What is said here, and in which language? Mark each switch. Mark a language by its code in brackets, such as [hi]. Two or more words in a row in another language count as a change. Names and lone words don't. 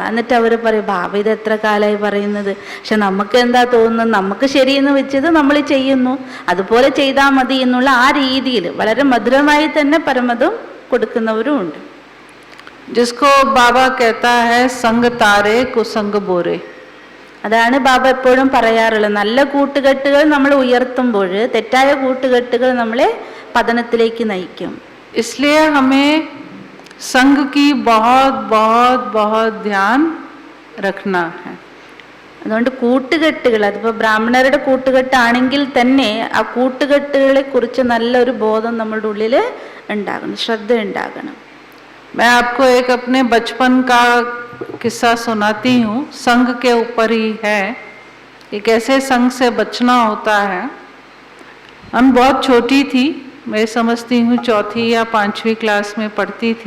[ml] എന്നിട്ട് അവർ പറയും, ബാബ ഇത് എത്ര കാലമായി പറയുന്നത്, പക്ഷെ നമുക്ക് എന്താ തോന്നുന്നത്, നമുക്ക് ശരിയെന്ന് വെച്ചത് നമ്മൾ ചെയ്യുന്നു, അതുപോലെ ചെയ്താൽ മതി എന്നുള്ള ആ രീതിയിൽ വളരെ മധുരമായി തന്നെ പരമതം കൊടുക്കുന്നവരും ഉണ്ട്. [hi] जिसको बाबा कहता है संग तारे कुसंग बोरे, [ml] അതാണ് ബാബ എപ്പോഴും പറയാറുള്ളത്. നല്ല കൂട്ടുകെട്ടുകൾ നമ്മൾ ഉയർത്തുമ്പോൾ തെറ്റായ കൂട്ടുകെട്ടുകൾ നമ്മളെ പതനത്തിലേക്ക് നയിക്കും. [hi] इसलिए हमें संग की बहुत बहुत बहुत ध्यान रखना है. [ml] അതുകൊണ്ട് കൂട്ടുകെട്ടുകൾ, അതിപ്പോൾ ബ്രാഹ്മണരുടെ കൂട്ടുകെട്ടാണെങ്കിൽ തന്നെ ആ കൂട്ടുകെട്ടുകളെ കുറിച്ച് നല്ലൊരു ബോധം നമ്മളുടെ ഉള്ളിൽ ഉണ്ടാകണം, ശ്രദ്ധ ഉണ്ടാകണം. [hi] मैं आपको एक अपने बचपन का किस्सा सुनाती हूँ, संग के ऊपर ही है कि कैसे संग से बचना होता है. हम बहुत छोटी थी, मैं समझती हूँ 4वीं या 5वीं क्लास में पढ़ती थी.